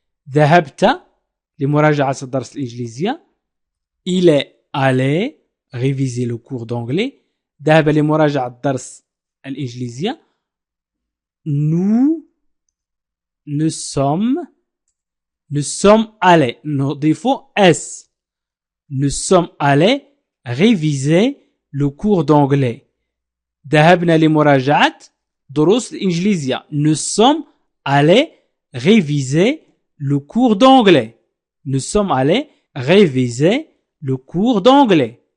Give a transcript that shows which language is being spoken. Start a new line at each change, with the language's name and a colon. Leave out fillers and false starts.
Arabic: ذهبت لمراجعة الدرس الإنجليزية.
French: il est allé réviser le cours d'anglais.
Arabic: ذهب لمراجعة الدرس الإنجليزية.
French: nous sommes allés.
Arabic: نضيف s.
French: nous sommes allés réviser le cours d'anglais.
Arabic: ذهبنا لمراجعة دروس الإنجليزية.
French: nous sommes allés réviser le cours d'anglais. nous sommes allés réviser le cours d'anglais.